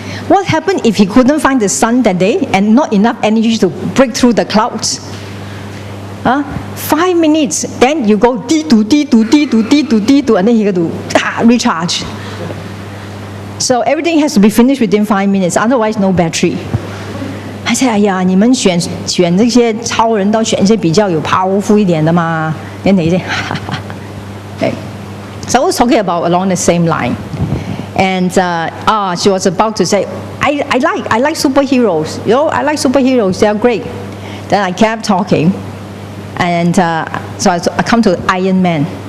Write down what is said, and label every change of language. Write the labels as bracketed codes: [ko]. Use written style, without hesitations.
[en] What happened if he couldn't find the sun that day and not enough energy to break through the clouds? 5 minutes, then you go D2, D2, D2, D2, D2, and then he got to recharge. So everything has to be finished within 5 minutes, otherwise no battery. I said, [zh] 哎呀，你们选这些超人，都选一些比较有 powerful 一点的嘛。 [en] Then they say, okay. So I was talking about along the same line. And she was about to say, I like superheroes. You know, I like superheroes. They are great. Then I kept talking, and so I come to Iron Man.